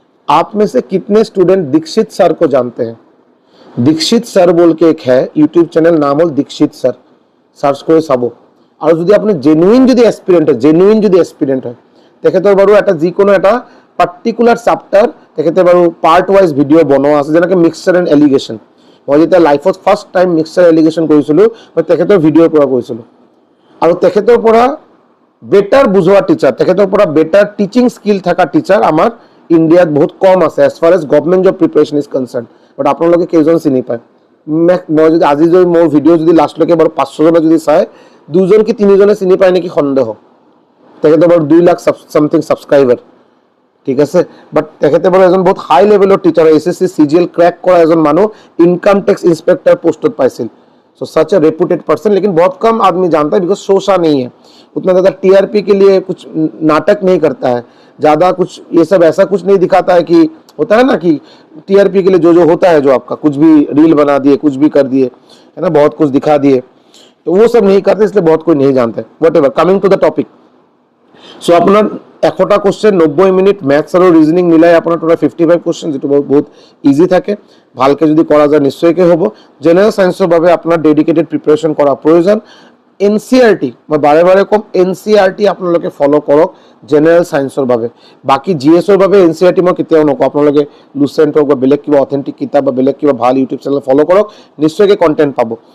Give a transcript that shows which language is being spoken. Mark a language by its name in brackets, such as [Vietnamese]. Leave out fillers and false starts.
[Hindi] आप में से कितने स्टूडेंट दीक्षित सर को जानते हैं? दीक्षित सर बोल के एक है यूट्यूब चैनल, नाम হ'ল दीक्षित सर, [Assamese] সার্চ করে চাব। আৰু যদি আপুনি জেনুইন যদি এক্সপিৰিয়েণ্ট হয়, তেখেতৰ বাৰু এটা যিকোনো এটা পাৰ্টিকুলাৰ চাপ্টাৰ তেখেতে বাৰু পাৰ্ট ৱাইজ ভিডিঅ' বনোৱা আছে, যেনেকৈ মিক্সাৰ এণ্ড এলিগেশ্যন। মই যেতিয়া লাইফত ফাৰ্ষ্ট টাইম মিক্সাৰ এলিগেশ্যন কৰিছিলোঁ, মই তেখেতৰ ভিডিঅ'ৰ পৰা কৰিছিলোঁ, আৰু তেখেতৰ পৰা বেটাৰ বুজোৱা টিচাৰ, তেখেতৰ পৰা বেটাৰ টিচিং স্কিল থকা টিচাৰ আমাৰ ইণ্ডিয়াত বহুত কম আছে, [English] As far as government job preparation is concern. [Assamese] বাট আপোনালোকে কেইজন চিনি পায়? মই যদি আজি যদি মোৰ ভিডিঅ' যদি লাষ্টলৈকে বাৰু 500জনে যদি চায়, 2জন কি 3জনে চিনি পায় নেকি সন্দেহ। তেখেতে বাৰু 2 লাখ চামথিং ছাবস্ক্ৰাইবাৰ, ঠিক আছে। বাট তেখেতে বাৰু এজন বহুত হাই লেভেলৰ টিচাৰ, SSC CGL ক্ৰেক কৰা এজন মানুহ, ইনকাম টেক্স ইন্সपेक्टर পোষ্টত পাইছিল। [Hindi] सो सच अ रेपुटेड पर्सन, लेकिन बहुत कम आदमी जानता है, बिकॉज सोचा नहीं है उतना ज़्यादा। TRP के लिए कुछ नाटक नहीं करता है ज़्यादा, कुछ ये सब ऐसा कुछ नहीं दिखाता है कि होता है ना कि TRP के लिए जो होता है, जो आपका कुछ भी रील बना दिए, कुछ भी कर दिए, है ना, बहुत कुछ दिखा दिए, तो वो सब नहीं करते, इसलिए बहुत कोई नहीं जानता है। What ever, coming to the topic. [Assamese] सो আপোনাৰ 100টা কুৱেশ্যন 90 মিনিট মেথছ আৰু ৰিজনিং মিলাই আপোনাৰ টোটাল 55 কুৱেশ্যন, যিটো বহুত ইজি থাকে, ভালকৈ যদি কৰা যায় নিশ্চয়কৈ হ'ব। জেনেৰেল ছায়েন্সৰ বাবে আপোনাৰ ডেডিকেটেড প্ৰিপাৰেশ্যন কৰা প্ৰয়োজন। NCERT, মই বাৰে বাৰে ক'ম, NCERT আপোনালোকে ফ'ল' কৰক জেনেৰেল ছায়েন্সৰ বাবে। বাকী GSৰ বাবে NCERT মই কেতিয়াও নকওঁ, আপোনালোকে লুচেণ্ট হওক বা বেলেগ কিবা অথেণ্টিক কিতাপ বা বেলেগ কিবা ভাল ইউটিউব চেনেল ফ'ল' কৰক, নিশ্চয়কৈ কণ্টেণ্ট পাব।